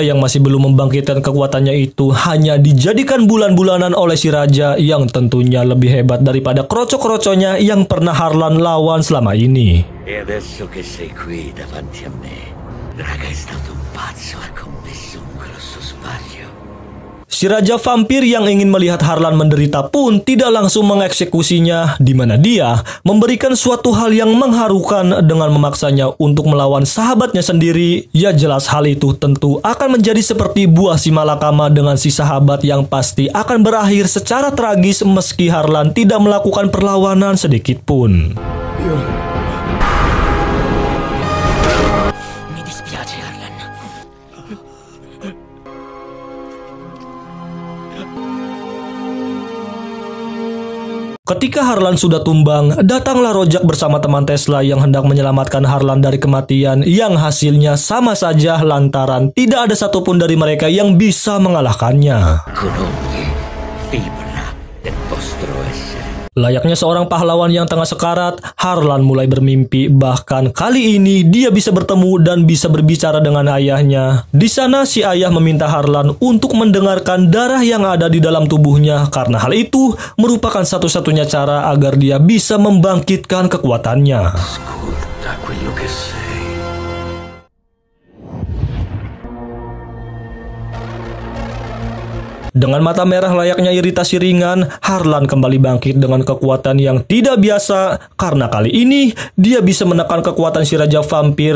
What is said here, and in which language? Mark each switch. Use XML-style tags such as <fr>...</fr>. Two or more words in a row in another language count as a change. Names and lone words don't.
<id>yang masih belum membangkitkan kekuatannya itu hanya dijadikan bulan-bulanan oleh si Raja yang tentunya lebih hebat daripada kroco-kroconya yang pernah Harlan lawan selama ini.</id> <it>E adesso che sei qui davanti a me, raga è stato un pazzo, ha commesso un grosso sbaglio.</it> <id>Si Raja Vampir yang ingin melihat Harlan menderita pun tidak langsung mengeksekusinya, di mana dia memberikan suatu hal yang mengharukan dengan memaksanya untuk melawan sahabatnya sendiri. Ya jelas hal itu tentu akan menjadi seperti buah si malakama dengan si sahabat yang pasti akan berakhir secara tragis meski Harlan tidak melakukan perlawanan sedikit pun.</id> <it>Mi dispiace, Harlan.</it> <id>Ketika Harlan sudah tumbang, datanglah Rojak bersama teman Tesla yang hendak menyelamatkan Harlan dari kematian yang hasilnya sama saja lantaran tidak ada satupun dari mereka yang bisa mengalahkannya.</id> <it>Con ogni fibra del vostro essere.</it> <id>Layaknya seorang pahlawan yang tengah sekarat, Harlan mulai bermimpi, bahkan kali ini dia bisa bertemu dan bisa berbicara dengan ayahnya. Di sana si ayah meminta Harlan untuk mendengarkan darah yang ada di dalam tubuhnya karena hal itu merupakan satu-satunya cara agar dia bisa membangkitkan kekuatannya.</id> <it>Ascolta quello che sei.</it> <id>Dengan mata merah layaknya iritasi ringan, Harlan kembali bangkit dengan kekuatan yang tidak biasa karena kali ini dia bisa menekan kekuatan si Raja Vampir.</id>